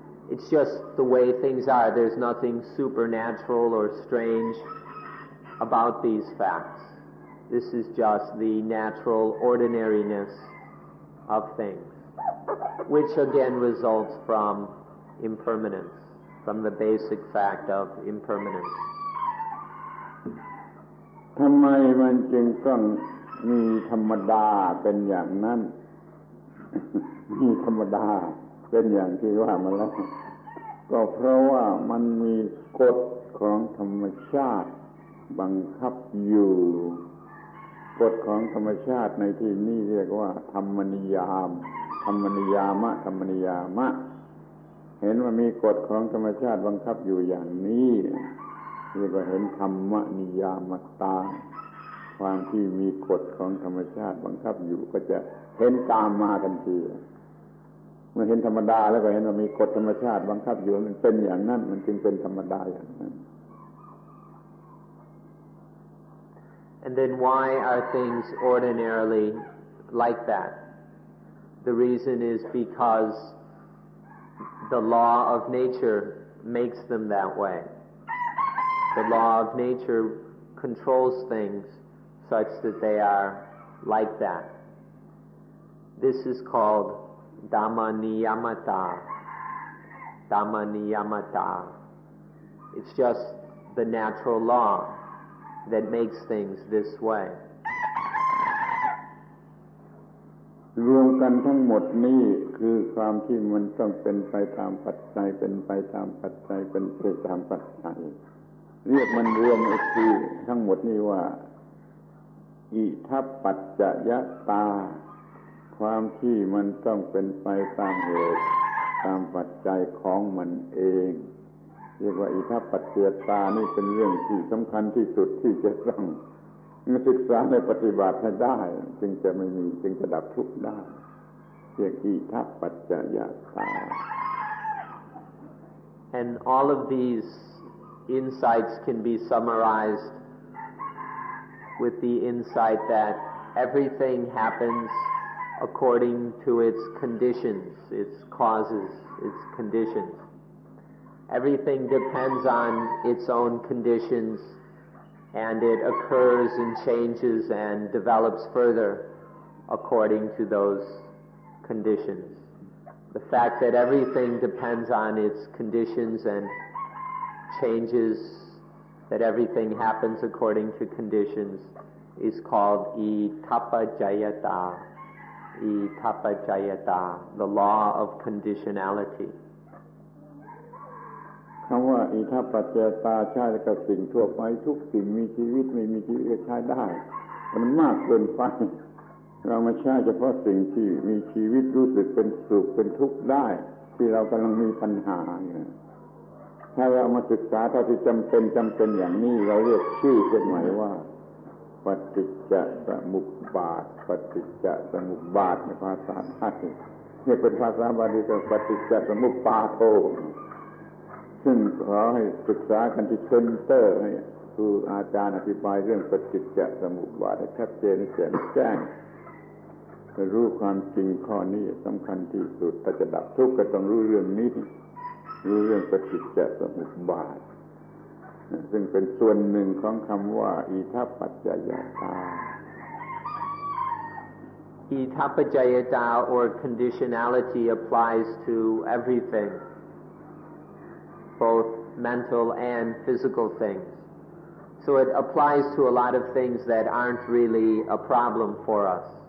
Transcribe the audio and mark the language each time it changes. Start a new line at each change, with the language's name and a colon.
English: It's just the way things are. There's nothing supernatural or strange about these facts. This is just the natural ordinariness of things, which again results from impermanence, from the basic fact of impermanence.
Thai: ทำไมมันจึงต้องมีธรรมดาเป็นอย่างนั้น มีธรรมดาเป็นอย่างที่ว่ามาแล้วก็เพราะว่ามันมีกฎของธรรมชาติบังคับอยู่ กฎของธรรมชาติในที่นี้เรียกว่าธรรมนิยามธรรมนิยามะธรรมนิยามะเห็นว่ามีกฎของธรรมชาติบังคับอยู่อย่างนี้เรียกว่าเห็นธรรมนิยามตาความที่มีกฎของธรรมชาติบังคับอยู่ก็จะเห็นตามมาทันทีเมื่อเห็นธรรมดาแล้วก็เห็นว่ามีกฎธรรมชาติบังคับอยู่มันเป็นอย่างนั้นมันจึงเป็นธรรมดาอย่างนั้น
English: And then why are things ordinarily like that? The reason is because the law of nature makes them that way. The law of nature controls things such that they are like that. This is called Dhamma Niyamata. Dhamma Niyamata. It's just the natural law that makes things this way.
Thai: รวมกันทั้งหมดนี้คือความที่มันต้องเป็นไปตามปัจจัยเป็นไปตามปัจจัยเป็นไปตามปัจจัยเรียกมันรวมอีกทีทั้งหมดนี้ว่า อิทัปปัจจยตาความที่มันต้องเป็นไปตามเหตุตามปัจจัยของมันเองเรียกว่าอิทัปปัจจยตานี่เป็นเรื่องที่สำคัญที่สุดที่จะต้องศึกษาในปฏิบัติให้ได้จึงจะไม่มีจึงจะดับทุกข์ได้เรียกอิทัปปัจจยตา
English: And all of these insights can be summarized with the insight that everything happens according to its conditions, its causes, its conditions. Everything depends on its own conditions, and it occurs and changes and develops further according to those conditions. The fact that everything depends on its conditions and changes, that everything happens according to conditions, is called Itappajayata. Itappajayata, the law of conditionality.
Thai: คำว่าอิทัปปัจจยตาใช้กับสิ่งทั่วไปทุกสิ่งมีชีวิตไม่มีชีวิตใช้ได้มันมากเกินไปเรามาใช้เฉพาะสิ่งที่มีชีวิตรู้สึกเป็นสุขเป็นทุกข์ได้ที่เรากำลังมีปัญหาถ้าเรามาศึกษาเท่าที่จำเป็นอย่างนี้เราเรียกชื่อขึ้นหมายว่าปฏิจจสมุปบาทปฏิจจสมุปบาทในภาษาไทยนี่เป็นภาษาบาลีก็ปฏิจจสมุปบาทโธ ซึ่งขอให้ศึกษากันที่เซ็นเตอร์ให้ครูอาจารย์อธิบายเรื่องปฏิจจสมุปบาทให้ชัดเจนแจ่มแจ้งรู้ความจริงข้อนี้สำคัญที่สุดถ้าจะดับทุกข์ก็ต้องรู้เรื่องนี้รู้เรื่องปฏิจจสมุปบาทซึ่งเป็นส่วนหนึ่งของคำว่าอิทัปปัจจยตา
English: Itappajayata or conditionality applies to everything, both mental and physical things. So it applies to a lot of things that aren't really a problem for us.